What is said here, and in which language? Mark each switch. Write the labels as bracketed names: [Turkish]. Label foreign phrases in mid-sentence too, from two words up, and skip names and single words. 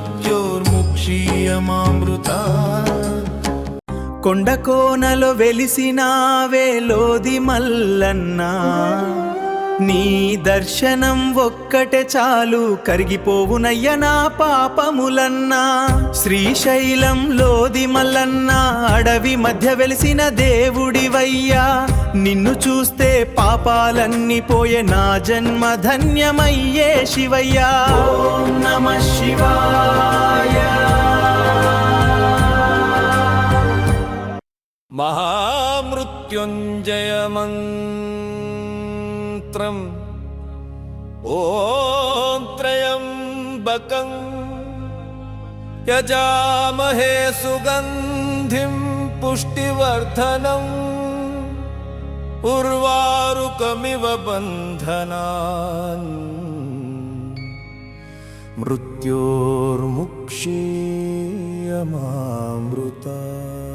[Sanskrit] मृत्योर्मुक्षीयमामृतात्। [Telugu] కొండ కోనలో వెలిసినావే లోది మల్లన్న, నీ దర్శనం ఒక్కటే చాలు కరిగిపోవునయ్య నా పాపములన్నా. శ్రీశైలం లోది మల్లన్న అడవి మధ్య వెలిసిన దేవుడివయ్యా, నిన్ను చూస్తే పాపాలన్నీ పోయే నా జన్మ ధన్యమయ్యే శివయ్యా. [Sanskrit] ఓం నమః శివాయ. महामृत्युञ्जय मन्त्रम् ॐ त्र्यम्बकं यजामहे सुगन्धिं पुष्टिवर्धनम् उर्वारुकमिव बन्धनान् मृत्योर्मुक्षीयमामृतात्।